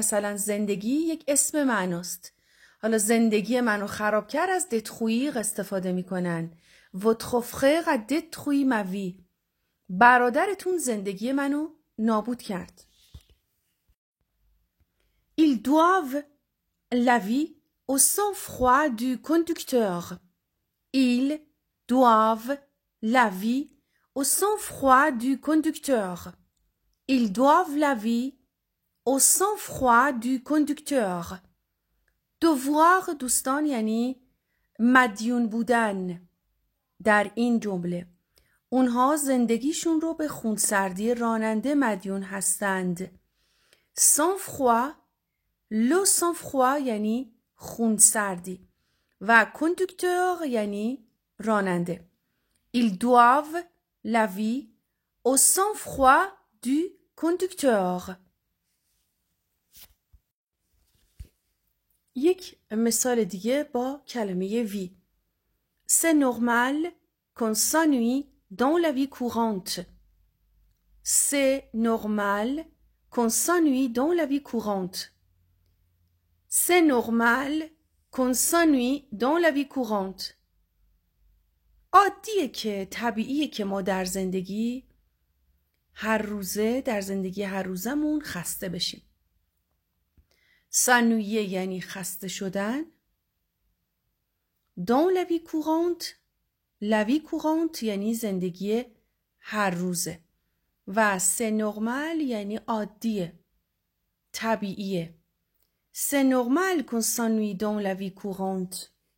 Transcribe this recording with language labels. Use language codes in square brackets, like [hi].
[fa] مثلا زندگی یک اسم معناست. حالا زندگی منو خراب کرد، از دترویر استفاده میکنن. [fr] Votre frère a détruit ma vie. [fa] برادرتون زندگی منو نابود کرد. [fr] Ils doivent la vie au sang-froid du conducteur. Ils doivent la vie au sang-froid du conducteur. Ils doivent la vie au sang-froid du conducteur. [fa] devoir دوستان یعنی مدیون بودن. در این جمله اونها زندگیشون رو به خونسردی راننده مدیون هستند. sang-froid، le sang-froid یعنی خونسردی و conducteur یعنی راننده. [fr] Ils doivent la vie au sang-froid du conducteur. [fa] یک مثال دیگه با کلمه وی. [fr] C'est normal qu'on s'ennuie dans la vie courante. C'est normal qu'on s'ennuie dans la vie courante. C'est normal qu'on s'ennuie dans la vie courante. [fa] عادیه که، طبیعیه که ما در زندگی هر روزمون خسته بشیم. s'ennuyer یعنی خسته شدن. [fr] dans la vie courante، la vie courante [fa] یعنی زندگی هر روزه و [fr] c'est normal [fa] یعنی عادیه، طبیعیه. [fr] c'est normal qu'on s'ennuie dans la vie courante.